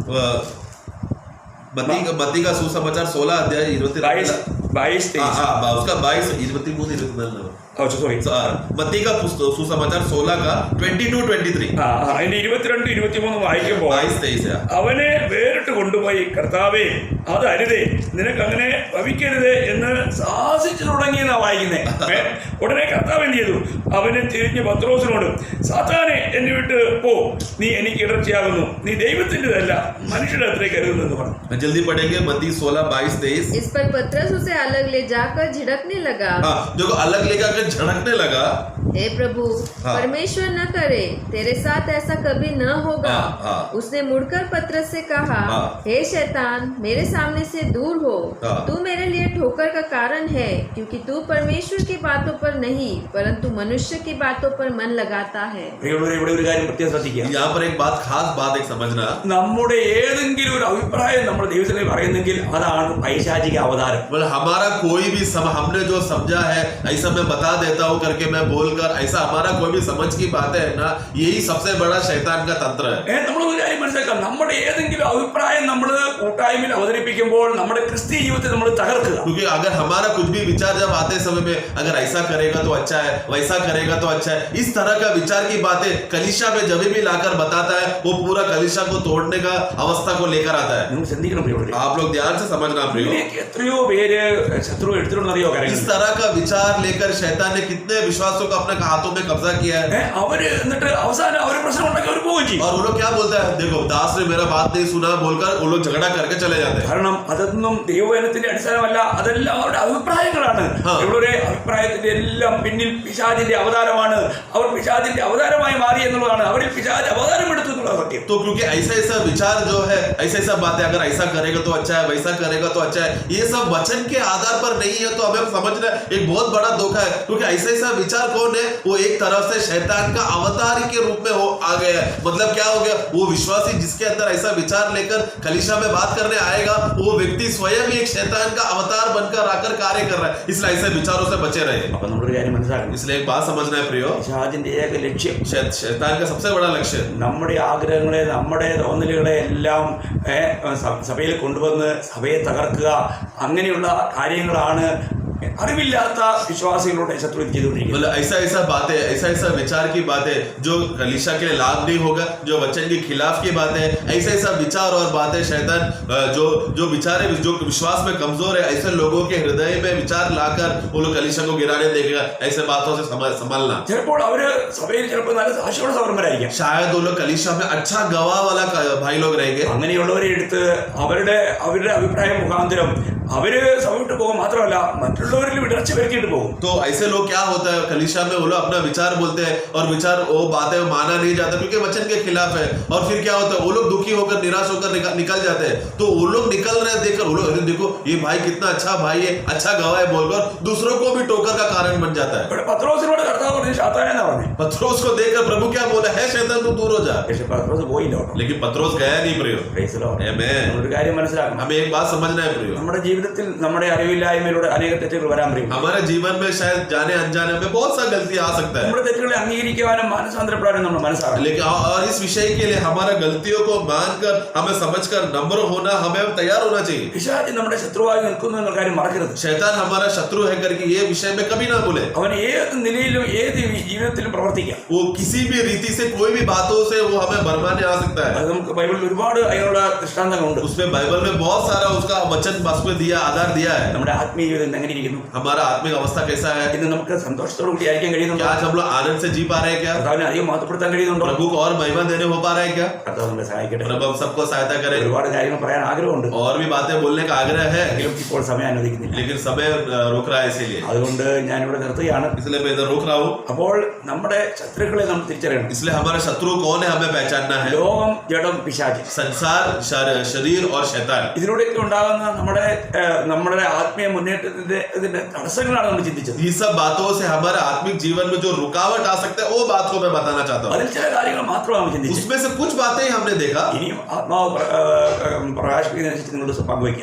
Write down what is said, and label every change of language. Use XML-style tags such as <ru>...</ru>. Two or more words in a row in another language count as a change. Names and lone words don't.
<hi>मत्ती का सुसमाचार 16 अध्याय 22-23. उसका 22-23</hi> <ml>സോറി,</ml> <hi>मत्ती का सुसमाचार 16 का 22-23</hi> <ml>അതിന്റെ 22-23 വായിക്കുമ്പോൾ 22-23 അവനെ വേറിട്ട് കൊണ്ടുപോയി, കർത്താവേ അത് അരുതേ, നിനക്ക് അങ്ങനെ ഭവിക്കരുത് എന്ന് സാഹസിച്ചു തുടങ്ങിയെന്നാ വായിക്കുന്നേ. ഉടനെ കർത്താവ് എന്ത് ചെയ്തു? അവനെ തിരിഞ്ഞ് പത്രോസിനോട്, സാത്താനെ എന്നെ വിട്ട് പോ, നീ എനിക്ക് ഇടർച്ചയാകുന്നു, നീ ദൈവത്തിൻ്റെതല്ല മനുഷ്യരുടെ അത്രയ്ക്ക് കരുതുന്നെന്ന് പറഞ്ഞു.</ml> <hi>जल्दी पढ़ेंगे मत्ती 16-22-23. इस पर पतरस उसे अलग ले जाकर झिड़कने लगा। जो अलग लेकर झड़कने लगा, हे प्रभु, परमेश्वर न करे, तेरे साथ ऐसा कभी न होगा। उसने मुड़कर पतरस से कहा, हे शैतान, मेरे सामने से दूर हो, तू मेरे लिए ठोकर का कारण है, क्योंकि तू परमेश्वर की बातों पर नहीं परंतु मनुष्य की बातों पर मन लगाता है।</hi> <ml>ഇവിടെ ഒരു കാര്യം പ്രത്യേകം ശ്രദ്ധിക്കുക.</ml> <hi>यहाँ पर एक बात, खास बात एक समझना,</hi> <ml>നമ്മുടെ ഏതെങ്കിലും ഒരു അഭിപ്രായം നമ്മൾ ദൈവത്തിനെ പറയുന്നെങ്കിൽ അതാണ് പൈശാചിക അവതാരം.</ml> <hi>मतलब हमारा कोई भी हमने जो समझा है ऐसा मैं बता देता हूँ करके मैं बोलकर, ऐसा हमारा कोई भी समझ की बात है ना, यही सबसे बड़ा शैतान का तंत्र है।</hi> <ml>നമ്മൾ ഒരു കാര്യം മനസ്സിലാക്കാം, നമ്മുടെ ഏതെങ്കിലും അഭിപ്രായം നമ്മൾ കൂട്ടായ്മയിൽ അവതരിപ്പിക്കുമ്പോൾ നമ്മുടെ ക്രിസ്തീയ ജീവിതത്തെ നമ്മൾ തകർക്കുക.</ml> <hi>क्योंकि अगर हमारा कुछ भी विचार जब आते समय में, अगर ऐसा करेगा तो अच्छा है, वैसा करेगा तो अच्छा है, इस तरह का विचार की बातें कलीसिया में जब भी लाकर बताता है, वो पूरा कलीसिया को तोड़ने का अवस्था को लेकर आता है.</hi> <ml>നിങ്ങൾ ചിന്തിക്കണം പ്രിയപ്പെട്ടവരെ.</ml> <hi>आप लोग ध्यान से समझना प्रियो,</hi> <ml>ഇതിലേക്ക് എത്രയോ പേര് ശത്രു എടുത്തിട്ടുണ്ടെന്നറിയോ</ml> <hi>इस</hi> <ml>കാര്യങ്ങൾ.</ml> <hi>तरह का विचार लेकर शैतान ने कितने विश्वासों को अपने हाथों में कब्जा किया है.</hi> <ml>അവര് എന്നിട്ട് അവസാനം അവര് പ്രശ്നം ഉണ്ടാക്കി അവർ പോവുകയും ചെയ്യും.</ml> <hi>और वो लोग क्या बोलता है, देखो दास ने मेरा बात नहीं सुना बोलकर वो लोग झगड़ा करके चले जाते हैं.</hi> <ml>കാരണം അതൊന്നും ദൈവവചനത്തിന്റെ അടിസ്ഥാനമല്ല, അതെല്ലാം അവരുടെ അഭിപ്രായങ്ങളാണ്. ഇവരുടെ അഭിപ്രായത്തിന്റെ എല്ലാം പിന്നിൽ പിശാചിന്റെ അവതാരമാണ്. അവർ പിശാചിന്റെ അവതാരമായി മാറി എന്നുള്ളതാണ്, അവരിൽ പിശാച് അവതാരം എടുത്തു എന്നുള്ള സത്യം.</ml> <hi>तो क्योंकि ऐसा ऐसा विचार जो है, ऐसा ऐसा बातें, अगर ऐसा करेगा तो अच्छा है, वैसा करेगा तो अच्छा है, ये सब वचन के आधार पर नहीं है, तो हमें समझना एक बहुत बड़ा धोखा है. क्योंकि ऐसा ऐसा विचार कौन है, वो एक तरफ से शैतान का अवतार के रूप में आ गया है. मतलब क्या हो गया, वो विश्वासी जिसके अंदर ऐसा विचार लेकर कलीसिया में बात करने आएगा, वो व्यक्ति स्वयं ही एक शैतान का अवतार बनकर आकर कार्य कर रहा है. इसलिए ऐसे विचारों से बचे रहे.</hi> <ml>അപ്പൊ നമ്മളൊരു കാര്യം മനസ്സിലാക്കണം,</ml> <hi>इसलिए एक बात समझना है प्रियो,</hi> <ml>പിശാചിന്റെ ഏക ലക്ഷ്യം</ml> <hi>शैतान का सबसे बड़ा लक्ष्य</hi> <ml>നമ്മുടെ ആഗ്രഹങ്ങളെ, നമ്മുടെ തോന്നലുകളെ എല്ലാം സഭയിൽ കൊണ്ടുവന്ന് സഭയെ തകർക്കുക, അങ്ങനെയുള്ള കാര്യങ്ങളാണ് അറിവില്ലാത്ത വിശ്വാസികളുടെ ശത്രു ചെയ്തുകൊണ്ടിരിക്കുന്നത്.</ml> <hi>मतलब ऐसा ऐसा बातें, ऐसा ऐसा विचार की बातें जो कलीसिया के लिए लाभ नहीं होगा, जो वचन के खिलाफ की बातें, ऐसा ऐसा विचार और बातें शैतान जो विचार जो विश्वास में कमजोर है, ऐसे लोगों के हृदय में विचार लाकर वो लोग कलीसिया को गिराने देगा. ऐसे बातों से संभालना.</hi> <ml>ചിലപ്പോൾ അവര് സഭയിൽ ചിലപ്പോൾ നല്ല സാക്ഷിയുടെ സൗരന്മാരായിരിക്കാം.</ml> <hi>शायद वो लोग कलीसिया में अच्छा गवाह वाला भाई लोग रहेंगे.</hi> <ml>അങ്ങനെയുള്ളവരെ എടുത്ത് അവരുടെ അഭിപ്രായം മുഖാന്തരം അവര് സഭ വിട്ടു പോകും, മാത്രമല്ല മറ്റുള്ളവരിൽ വിടർച്ച വരുത്തിയിട്ട് പോകും.</ml> <hi>तो ऐसे लोग क्या होता है, कलीसिया में वो लोग अपना विचार बोलते हैं और विचार वो बातें माना नहीं जाता क्योंकि वचन के खिलाफ है. और फिर क्या होता है, वो लोग दुखी होकर निराश होकर निकल जाते हैं. तो वो लोग निकल रहे देखकर वो लोग, देखो ये भाई कितना अच्छा भाई है, अच्छा गवाह है बोलकर दूसरों को भी टोकर का कारण बन जाता है.</hi> <ml>ഇവിടെ പത്രോസിനോട് കർത്താവ് പറഞ്ഞു, സാത്താനെന്നാ പറഞ്ഞു.</ml> <hi>पत्रोस को देखकर प्रभु क्या बोला है, शैतान तू दूर हो जा.</hi> <ml>പക്ഷെ പത്രോസ് പോയില്ല കേട്ടോ.</ml> <hi>लेकिन पत्रोस गया नहीं प्रियो.</hi> <en>Praise the Lord. Amen.</en> <ml>ഒരു കാര്യം മനസ്സിലാക്കണം,</ml> <hi>हमें एक बात समझना है प्रियो,</hi> <ml>നമ്മുടെ ജീവിതത്തിൽ നമ്മുടെ അറിവില്ലായ്മയിലൂടെ അനേക തെറ്റുകൾ വരാൻ പറയും.</ml> <hi>हमारे जीवन में शायद जाने अनजाने में बहुत सा गलती आ सकता है.</hi> <ml>നമ്മുടെ തെറ്റുകളെ അംഗീകരിക്കുവാനും മാനസാന്തരപ്പെടാനും നമ്മൾ മനസ്സിലാക്കണം.</ml> <hi>लेकिन और इस विषय के लिए हमारा गलतियों को मानकर हमें समझकर नम्र होना, हमें तैयार होना चाहिए.</hi> <ml>പിശാച് നമ്മുടെ ശത്രുവായി നിൽക്കുന്നു എന്ന കാര്യം മറക്കരുത്.</ml> <hi>शैतान हमारा शत्रु है करके ये विषय में कभी ना भूले.</hi> <ml>അവൻ ഏത് നിലയിലും ഏത് ജീവിതത്തിലും പ്രവർത്തിക്കാം.</ml> <hi>वो किसी भी रीति से कोई भी बातों से वो हमें भरमाने आ सकता है.</hi> <ml>അത് നമുക്ക് ബൈബിളിൽ ഒരുപാട് അതിനുള്ള ദൃഷ്ടാന്തങ്ങളുണ്ട്.</ml> <hi>उसमें बाइबल में बहुत सारा उसका वचन उसमें दिया, आधार दिया है.</hi> <ml>നമ്മുടെ ആത്മീയ ജീവിതം എങ്ങനെ എങ്ങനെയിരിക്കുന്നു?</ml> <hi>हमारा आत्मिक अवस्था कैसा है?</hi> <ml>ഇന്ന് നമുക്ക് സന്തോഷത്തോടു കൂടി ആയിരിക്കാൻ</ml> <hi>क्या</hi> <ml>കഴിയുന്നുണ്ടോ?</ml> <hi>आज हम लोग आनंद से जी पा रहे हैं क्या?</hi> <ml>കർത്താവിനെ അധികം മഹത്വപ്പെടുത്താൻ കഴിയുന്നുണ്ടോ?</ml> <hi>प्रभु को और महिमा देने हो पा रहा है क्या?</hi> <ml>കർത്താവ് നമ്മളെ സഹായിക്കട്ടെ.</ml> <hi>प्रभु हम सबको सहायता करे।</hi> <ml>ഒരുപാട് കാര്യങ്ങൾ പറയാൻ ആഗ്രഹമുണ്ട്,</ml> <hi>और भी बातें बोलने का आग्रह है,</hi> <ml>എങ്കിലും ഇപ്പോൾ സമയം അനുവദിക്കുന്നില്ല.</ml> <hi>लेकिन समय रोक रहा है, इसीलिए</hi> <ml>അതുകൊണ്ട് ഞാനിവിടെ നിർത്തുകയാണ്.</ml> <hi>इसलिए मैं इधर रोक रहा हूँ।</hi> <ml>അപ്പോൾ നമ്മുടെ ശത്രുക്കളെ നമ്മൾ തിരിച്ചറിയണം.</ml> <hi>इसलिए हमारा शत्रु कौन है हमें पहचानना है।</hi> <ml>ലോകം, ജഡം, പിശാച്,</ml> <hi>संसार, शरीर और शैतान,</hi> <ml>ഇതിലൂടെയൊക്കെ ഉണ്ടാകുന്ന നമ്മുടെ ആത്മീയ മുന്നേറ്റത്തിന്റെ തടസ്സങ്ങളാണ് നമ്മൾ ചിന്തിച്ചത്.</ml> <hi>ये सब बातों से हमारे आत्मिक जीवन में जो रुकावट आ सकता है वो बात को मैं बताना चाहता हूँ।</hi> <ml>അതിൽ ചില കാര്യങ്ങൾ മാത്രമാണ് ചിന്തിച്ചത്.</ml> <hi>उसमें से कुछ बातें ही हमने देखा।</hi> <ml>ഇനിയും ആത്മാവ് പ്രകാശിപ്പിക്കുന്നതനുസരിച്ച് നിങ്ങളോട് പങ്കുവയ്ക്കാം.</ml>